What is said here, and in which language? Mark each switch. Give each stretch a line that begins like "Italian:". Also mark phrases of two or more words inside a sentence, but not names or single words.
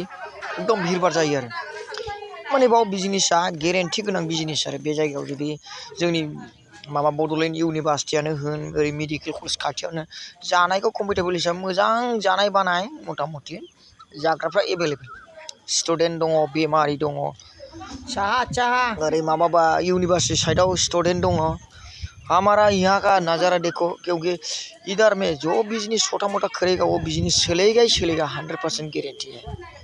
Bodo: एकदम भिरभार जायो आरो माने बाव बिजनेसा गेरेन्टि गोनां बिजनेस आरो बे जायगायाव जुदि जोंनि माबा बड'लेण्ड इउनिभारसिटियानो होन ओरै
English: medical college
Bodo: खाथियावनो जानायखौ कम्फर्टेबल हिसाबै मोजां जानाय बानाय मथा मथि जाग्राफ्रा एभेलेबेल स्टुडेन्ट दङ बेमारि दङ साहा ओरै माबाबा यूनिवर्सिटी साइडआव स्टूडेंट दङ
Hindi: हमारा यहाँ का नज़ारा देखो क्योंकि इधर में जो बिजनेस छोटा मोटा करेगा वो बिजनेस चलेगा ही चलेगा 100% गारंटी है।